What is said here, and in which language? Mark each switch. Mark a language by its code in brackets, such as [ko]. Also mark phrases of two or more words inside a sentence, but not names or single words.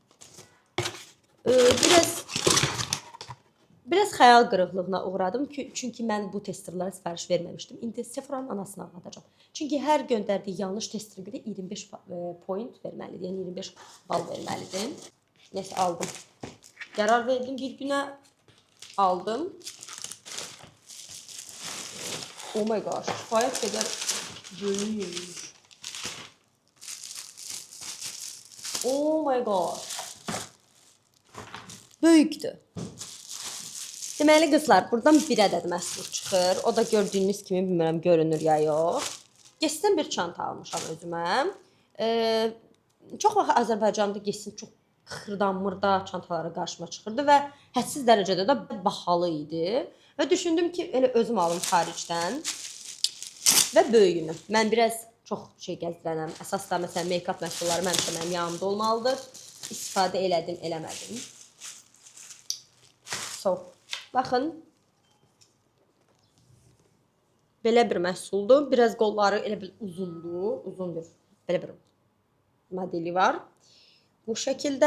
[az] Biraz xəyal qırıqlığına uğradım çünki mən bu testerlara sifariş verməmişdim. İndi Sephora'nın anasını ağladacağam. Çünki hər göndərdiyi yanlış testerə görə 25 point verməlidir, yəni 25 bal verməlidir. Neyse aldım. Qərar verdim, bir günə aldım. [en] Oh my gosh, [az] kifayət qədər böyük. [en] Oh my gosh. [az] Böyükdür. Deməli qızlar, buradan bir ədəd məhsul çıxır. O da gördüyünüz kimi, bilmirəm görünür ya yox. Gesidən bir çanta almışam özümə. Çox vaxt Azərbaycanda Gesin çox xırdan-mırda çantaları qarşıma çıxırdı və hədsiz dərəcədə də bahalı idi. Və düşündüm ki, elə özüm alım xaricdən və böyüyünü. Mən biraz çox şey gəzdirənəm. Əsasda məsələn make-up məhsulları mənim yanımda olmalıdır. İstifadə elədim, eləmədim. Baxın. Belə bir məhsuldur. Biraz qolları elə bir uzundur. Uzun bir belə bir modeli var.